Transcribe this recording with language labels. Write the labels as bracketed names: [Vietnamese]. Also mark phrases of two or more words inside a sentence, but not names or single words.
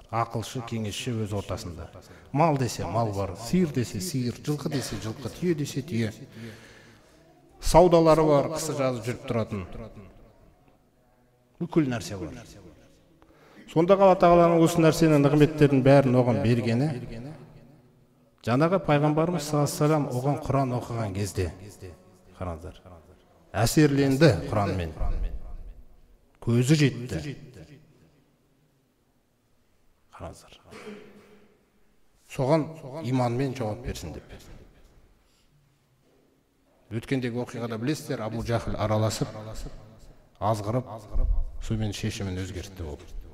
[Kazakh] Ақылшы, кеңесші өз ортасында. Мал десе мал бар, сиыр десе сиыр, жылқы десе жылқы, түйе десе түйе. Саудалары бар, қысы жазып жүріп тұратын. Бүкіл нәрсе бар. Сонда Алла Тағаланың осы нәрсенің нығметтерін бәрін оған бергені, жаңағы пайғамбарымыз [Arabic] صلى الله عليه وسلم [Kazakh] оған Құран оқыған кезде, қараңыздар, әсерленді Құранмен, көзі жетті. Қараңыздар. Соған иманмен жауап берсін деп. Өткендегі оқиғада білесіздер, Абу Жахл араласып, азғырып, сонымен шешімін өзгертті ол.